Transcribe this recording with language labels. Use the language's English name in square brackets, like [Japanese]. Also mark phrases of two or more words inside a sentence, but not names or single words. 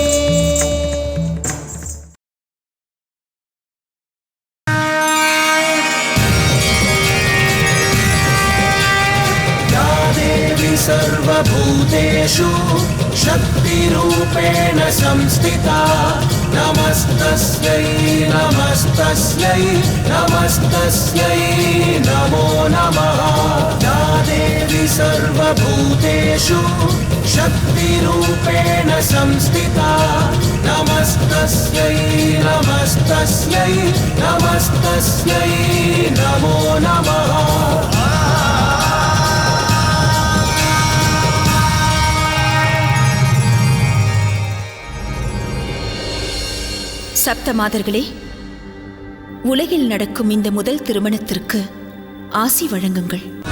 [Sanskrit] या देवी सर्वभूतेषु शक्तिरूपेण संस्थिता नमस्तस्यै नमस्तस्यै नमस्तस्यै नमो नमः। या देवी सर्वभूतेषु शक्तिरूपेण संस्थिता नमस्तस्यै नमस्तस्यै नमस्तस्यै नमो नमः। [Tamil] சப்த மாதர்களே, உலகில் நடக்கும் இந்த முதல் திருமணத்திற்கு ஆசி வழங்குங்கள்.